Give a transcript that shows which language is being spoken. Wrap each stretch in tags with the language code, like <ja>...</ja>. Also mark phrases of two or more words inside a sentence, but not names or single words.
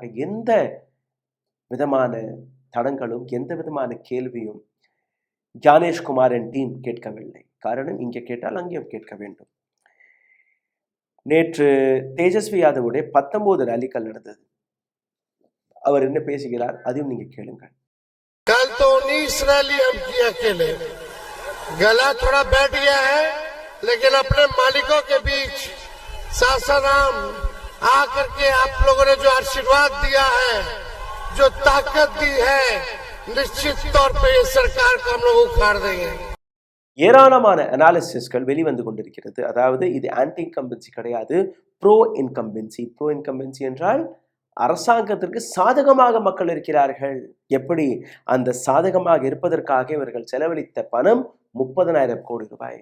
<ta>எந்த விதமான தடங்களும் எந்த விதமான கேள்வியும் ஞானேஷ்குமாரின் டீம் கேட்கவில்லை. காரணம், இங்கே கேட்டால் அங்கேயும் கேட்க வேண்டும். நேற்று தேஜஸ்வி யாதவுடைய 19 ரேலிகள் நடந்தது. அவர் என்ன பேசுகிறார் அதையும் நீங்க கேளுங்கள்.</ta> <hi>कल तो 19 रैली हम किए अकेले, गला थोड़ा बैठ गया है, लेकिन अपने मालिकों के बीच सासाराम आकर के आप लोगों ने जो आशीर्वाद दिया है, जो ताकत दी है, निश्चित तौर पे ये सरकार को हम लोग उखाड़ देंगे.</hi> <ta>ஏராளமான அனாலிசிஸ்கள் வெளிவந்து கொண்டிருக்கிறது. அதாவது இது</ta> <en>anti incumbency</en> <ta>கிடையாது,</ta> <en>pro incumbency. pro incumbency</en> <ta>என்றால் அரசாங்கத்திற்கு சாதகமாக மக்கள் இருக்கிறார்கள். எப்படி? அந்த சாதகமாக இருப்பதற்காக இவர்கள் செலவழித்த பணம் 30,000 கோடி ரூபாய்.</ta>